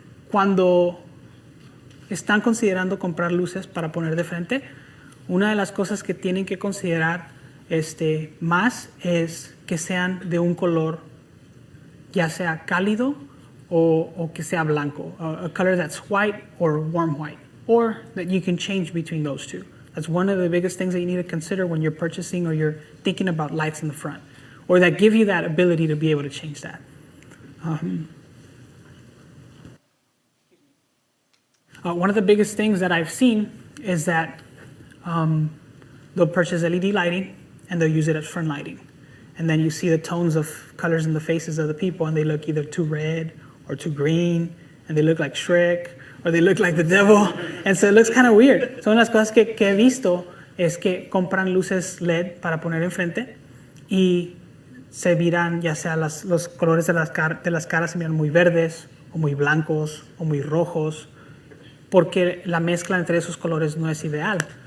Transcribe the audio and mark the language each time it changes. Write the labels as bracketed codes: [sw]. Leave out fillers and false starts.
[es] Cuando están considerando comprar luces para poner de frente, una de las cosas que tienen que considerar más es que sean de un color ya sea cálido o que sea blanco. [en] A color that's white or warm white, or that you can change between those two. That's one of the biggest things that you need to consider when you're purchasing or you're thinking about lights in the front, or that give you that ability to be able to change that. One of the biggest things that I've seen is that they'll purchase LED lighting and they'll use it as front lighting. And then you see the tones of colors in the faces of the people, and they look either too red or too green, and they look like Shrek, or they look like the devil, and so it looks kind of weird. [es] So una de las cosas que he visto es que compran luces LED para poner enfrente y se miran, ya sea los colores de las caras se miran muy verdes, o muy blancos, o muy rojos, porque la mezcla entre esos colores no es ideal.